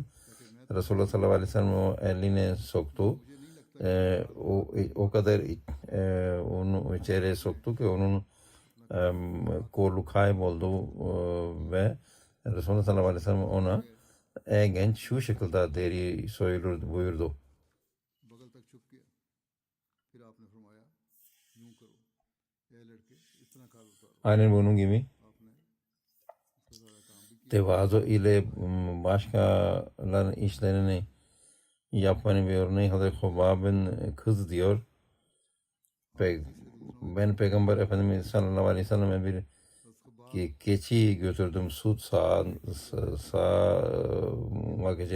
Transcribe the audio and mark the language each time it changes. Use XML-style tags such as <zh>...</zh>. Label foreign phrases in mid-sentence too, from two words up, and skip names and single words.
<tr>Resulullah</tr> <ar>صلى الله عليه وسلم</ar> <tr>o eline soktu. O kadar onu içeri soktu ki onun kolu kayboldu ve Resulullah</tr> <ar>صلى الله عليه وسلم</ar> <tr>ona genç şu şekilde deri soyulur buyurdu.</tr> <hi>बगल तक छुप गया। फिर आपने फरमाया यूं करो, ए लड़के इतना काल उतारो।</hi> <tr>Aynen bunun gibi</tr> <hi>आपने उसका सारा काम भी किया।</hi> <tr>tevazu ile başkalarının işlerini yapmanın bir örneği Hazreti Hubab'ın kız diyor. Ben Peygamber Efendimiz</tr> <ar>صلى الله عليه وسلم</ar> <tr>bir keçi götürdüm süt sağmak için.</tr>